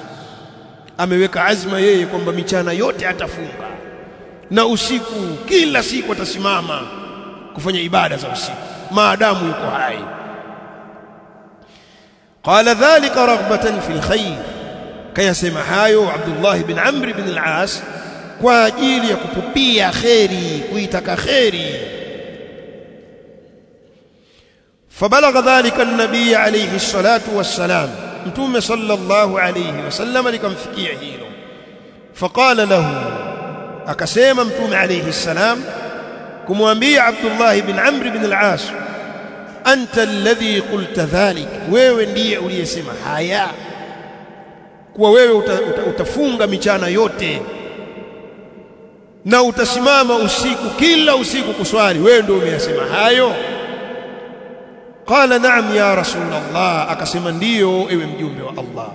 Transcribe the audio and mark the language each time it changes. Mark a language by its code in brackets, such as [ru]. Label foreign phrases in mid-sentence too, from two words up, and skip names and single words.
[sw] Ameweka azma yeye kwamba michana yote atafunga na usiku kila siku atasimama kufanya ibada za usiku maadamu yuko hai. [ar] قال ذلك رغبة في الخير, [sw] kayasema hayo Abdullah ibn Amr ibn al-As kwa ajili ya kupupia kheri, kuitaka kheri. [ar] فبلغ ذلك النبي عليه الصلاة والسلام، [sw] mtume [ar] صلى الله عليه وسلم [sw] likamfikia hilo. [ar] فقال له, [sw] akasema mtume [ar] عليه السلام [sw] kumwambia Abdullah ibn Amr ibn al-As, [ar] أنت الذي قلت ذلك, [sw] wewe ndiye uliyesema haya, kuwa wewe utafunga michana yote na utasimama usiku kila usiku kuswali, wewe ndio umeyasema hayo? [ar] قال نعم يا رسول الله, [sw] akasema ndiyo ewe mjumbe wa Allah.